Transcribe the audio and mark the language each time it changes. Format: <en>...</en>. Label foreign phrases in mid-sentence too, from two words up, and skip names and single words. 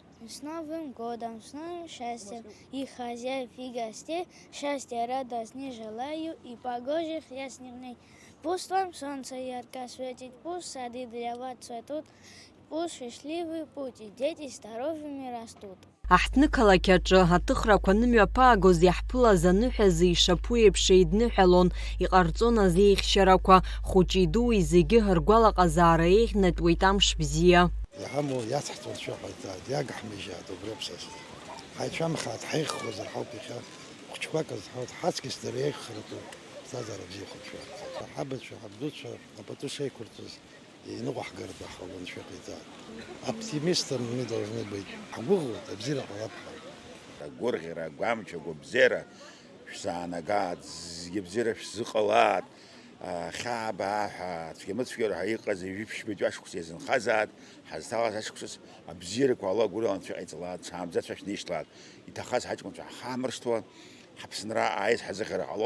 <ru>С Новым годом, с новым счастьем, и хозяев, и гостей, счастья, радостней желаю, и погожих ясных дней. Пусть вам солнце ярко светит, пусть сады для вас цветут, пусть счастливый путь, и дети здоровыми растут.</ru> <ab>Аҳҭнықалақь аҿы аҭыхрақәа нымҩаԥаагоз иаҳԥылаз аныҳәазы ишаԥу еиԥш еидныҳәалон, иҟарҵон азеихьчарақәа, хәыҷи дуи зегьы ргәалаҟазаара еиӷьнатуеит амш бзиа. Иҳамоу иацҳҵо рцәыҟаиҵааит, иагаҳмыжьааит убри аԥсаса. Ҳаицәамхааит, ҳаиӷьхозар ҳауп иахьа, хәыҷқәак азҳаут, ҳаҵкыс дара еиӷьхаратәу ԥсҭазаара бзиахәуп шәарҭ. Ҳабацәа, ҳабдуцәа апату шеиқәырҵаз иныҟәаҳгарц ҳҟалон шәыҟаиҵааит.</ab> <ru>Оптимистами мы должны быть.</ru> <ab>Ҳгәыӷуеит, абзиара ҟалап. Агәырӷьара, агәамч, агәабзиара шәзаанагааит, зегьы бзиара шәзыҟалааит, хьаа-баа ҳәа цәгьа-мыцәгьара ҳәа иҟаз ижәытә-шәмытә ашықәс иазынхазааит, ҳазҭалаз ашықәсыс абзиарақәа ала гәырӷьараны шәыҟаиҵалааит, цәаамӡа шәнишьлааит, иҭахаз ҳаҷкәынцәа ҳаамыршҭуа, ҳаԥсынра ааиз ҳазыҟара ҟало.</ab>